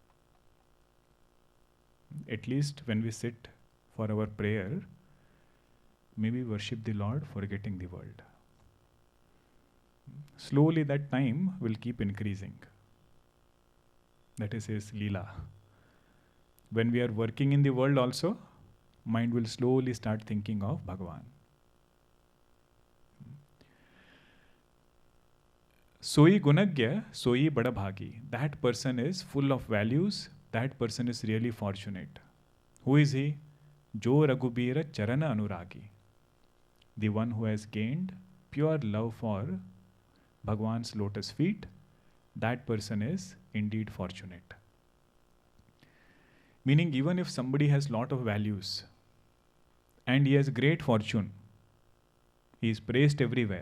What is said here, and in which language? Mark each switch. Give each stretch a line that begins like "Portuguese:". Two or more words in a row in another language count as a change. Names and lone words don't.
English: At least when we sit for our prayer, maybe worship the Lord, forgetting the world. Slowly that time will keep increasing. That is his Leela. When we are working in the world also, mind will slowly start thinking of Bhagavan.
Awadhi: सोइ गुनग्य सोइ बड़भागी.
English: That person is full of values. That person is really fortunate. Who is he?
Awadhi: जो रघुबीर चरन अनुरागी.
English: The one who has gained pure love for Bhagwan's lotus feet. That person is indeed fortunate. Meaning, even if somebody has lot of values and he has great fortune, he is praised everywhere.